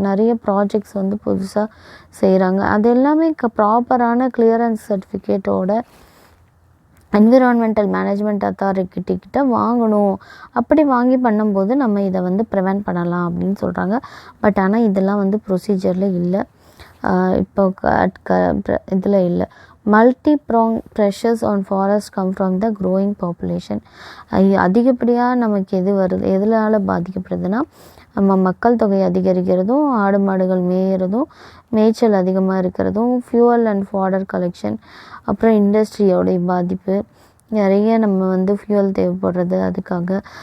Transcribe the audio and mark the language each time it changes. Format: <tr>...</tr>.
<ta>நிறைய ப்ராஜெக்ட்ஸ் வந்து புதுசாக செய்கிறாங்க. அது எல்லாமே ப்ராப்பரான கிளியரன்ஸ் சர்டிஃபிகேட்டோட என்விரான்மெண்டல் மேனேஜ்மெண்ட் அத்தாரிட்டிக்கிட்ட வாங்கணும். அப்படி வாங்கி பண்ணும்போது நம்ம இதை வந்து ப்ரிவென்ட் பண்ணலாம் அப்படின்னு சொல்கிறாங்க. பட் ஆனால் இதெல்லாம் வந்து ப்ரொசீஜரில் இல்லை, இப்போ இதில் இல்லை.</ta> <en>multi-pronged pressures on forest come from the growing population.</en> <ta>அதிகப்படியாக நமக்கு எது வருது, எதனால பாதிக்கப்படுதுன்னா நம்ம மக்கள் தொகை அதிகரிக்கிறதும், ஆடு மாடுகள் மேயறதும், மேய்ச்சல் அதிகமாக இருக்கிறதும்,</ta> <en>fuel and fodder collection,</en> <ta>அப்புறம் இண்டஸ்ட்ரியோடைய பாதிப்பு, நிறைய நம்ம வந்து ஃபியூவல் தேவைப்படுறது அதுக்காக.</ta>